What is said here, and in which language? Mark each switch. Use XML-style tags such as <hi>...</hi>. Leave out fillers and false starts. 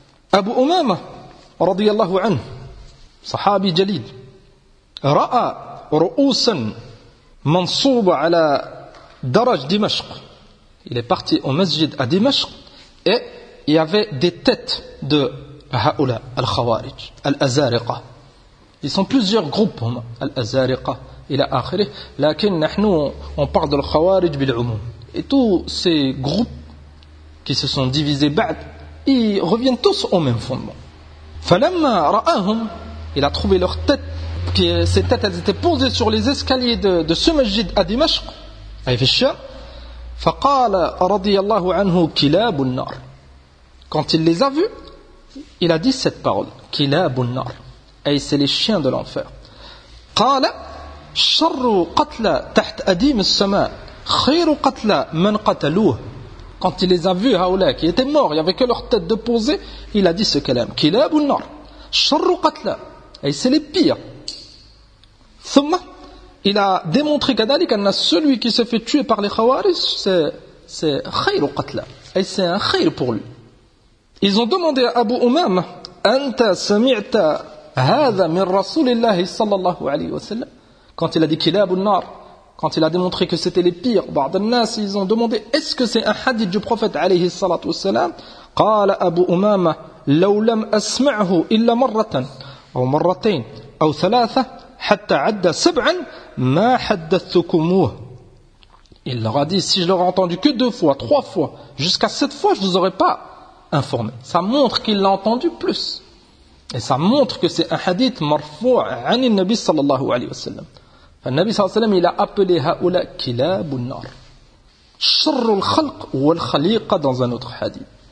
<ar>Abu Umama, radiyallahu anhu, sahabi jalil, ra'a ru'usan, منصوب على درج دمشق.</ar> <fr>Il est parti au masjid à Dimashq et il y avait des têtes de</fr> <ar>هؤلاء الخوارج الأزارقة.</ar> <fr>Ils sont plusieurs groupes,</fr> <ar>هم الأزارقة إلى آخره. لكن نحن</ar> <fr>on parle de</fr> <ar>الخوارج بالعموم.</ar> <fr>Et tous ces groupes qui se sont divisés بعد, ils reviennent tous au même fondement.</fr> <ar>فلما رأهم,</ar> <fr>il a trouvé leurs têtes. Que ces têtes elles étaient posées sur les escaliers de ce masjid à Dimashq à Ifisha</fr> <ar>faqala radiyallahu anhu kilabun nar</ar> <fr>quand il les a vus il a dit cette parole</fr> <ar>kilabun nar</ar> <fr>et c'est les chiens de l'enfer</fr> <ar>qala sharru qatla taht adim as-sama خير قتلى من قتلوه.</ar> <fr>Quand il les a vus, هؤلاء, qui étaient morts, il n'y avait que leur tête de poser, il a dit ce kalam.</fr> <ar>كلاب النار شر قتلى.</ar> <fr>Et c'est les pires. ثم il a démontré</fr> <ar>كذلك أن</ar> <fr>celui qui se fait tuer par les خوارج c'est</fr> <ar>خير قتلى.</ar> <fr>Et c'est un خير pour lui. Ils ont demandé à Abu Umam,</fr> <ar>أنت سمعت هذا من رسول الله صلى الله عليه وسلم.</ar> <fr>Quand il a dit</fr> <ar>كلاب النار,</ar> <fr>quand il a démontré que c'était les pires,</fr> <ar>بعض الناس,</ar> <fr>ils ont demandé, est-ce que c'est un hadith du prophète</fr> <ar>عليه الصلاة والسلام. قال أبو أمامة لو لم أسمعه إلا مرة أو مرتين أو ثلاثة حتى عد سبعا ما حدثتكموه.</ar> <fr>Il leur a dit, si je l'aurais entendu que deux fois, trois fois, jusqu'à sept fois, je ne vous aurais pas informé. Ça montre qu'il l'a entendu plus. Et ça montre que c'est un hadith marfou'</fr> <ar>عن النبي صلى الله عليه وسلم. Le Nabi sallallahu alayhi wa sallam,</ar> <fr>il a appelé</fr> <ar>haoula kilabun nar. Sharrul khalq wal khaliqa</ar> <fr>dans un autre hadith.</fr>